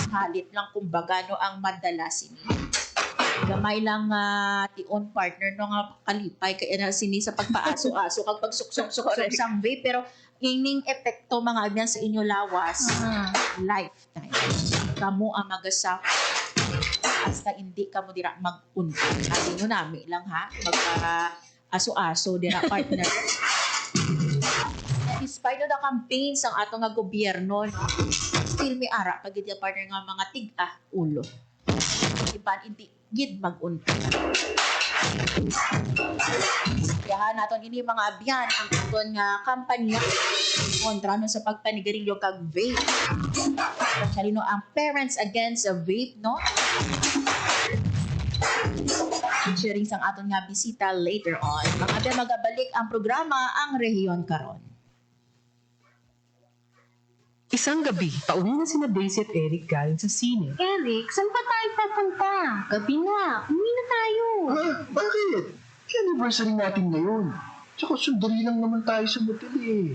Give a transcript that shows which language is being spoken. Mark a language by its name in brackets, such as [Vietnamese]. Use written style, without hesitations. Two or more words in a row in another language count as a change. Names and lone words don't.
[Hiligaynon] Halit lang kumbaga, no, ang madalas ini. Gamay lang tion, partner, no, nga kalipay kaya na sini sa pagpaaso-aso kag pagsuksok-suksok sang vape, pero ining epekto, mga abyan, sa inyo lawas lifetime. Kamo ang magasap hasta hindi kamo dira mag-unta. At inyo nami lang, ha, magpa-aso-aso dira, partner. [English] Despite the campaigns [Hiligaynon] ang atong nga gobyerno, no, still may ara pagid ya, partner, nga mga tig-ulo. Iban hindi gid mag-unta. Kaya naton ini, mga abyan, ang aton nga kampanya kontra, no, sa pagpanigarilyo kag vape. Actually, no, ang Parents Against Vape, no, featuring sang aton nga bisita [English] later on. [Hiligaynon] Mga abyan, magabalik ang programa Ang Rehiyon Karon. [Filipino] Isang gabi, pauwi na sina Daisy at Eric galing sa sine. Eric, saan pa tayo papunta? Gabi na. Umuwi na tayo. Bakit? Anniversary natin ngayon. Tsaka sundali lang naman tayo sa motel eh.